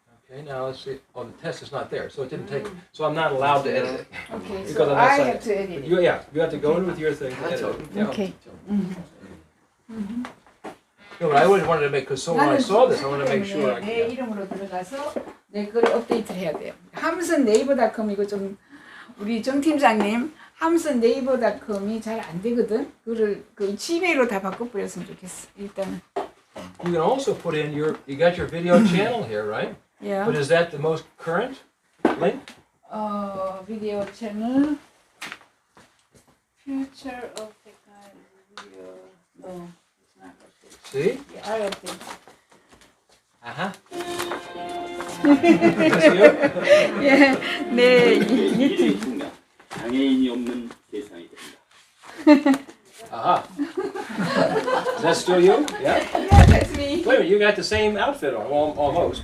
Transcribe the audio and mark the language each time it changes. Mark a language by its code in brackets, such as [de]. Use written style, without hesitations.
[en] Okay, now let's see. Oh, the test is not there, so it didn't take it. So I'm not allowed to edit it. Okay, Because so I'm not I signed have to edit But it. you, yeah, you have to go in with your thing to edit it. Yeah. Okay. No, but I always wanted to make, because so when I saw this, I wanted to make sure I [ko] 내 [en] could. [ko] 이름으로 들어가서 내 거를 업데이트를 해야 돼요. 함슨 네이버닷컴 이거 좀 우리 정 팀장님 함슨 네이버닷컴이 잘 안 되거든. 그거를 그 지메일로 다 바꿔버렸으면 좋겠어. 일단은. [en] You can also put in you got your video channel here, right? Yeah. But is that the most current link? [ko] 비디오 채널 Future of Technology video. [en] No, it's not updated. See? Yeah, I update. Uh-huh. That's you? [ko] 예, 네. 미래의 순간 장애인이 없는 세상이 된다. [en] Uh-huh. Is that still you? Yeah? Yeah, that's me. Wait a minute, you got the same outfit on, almost.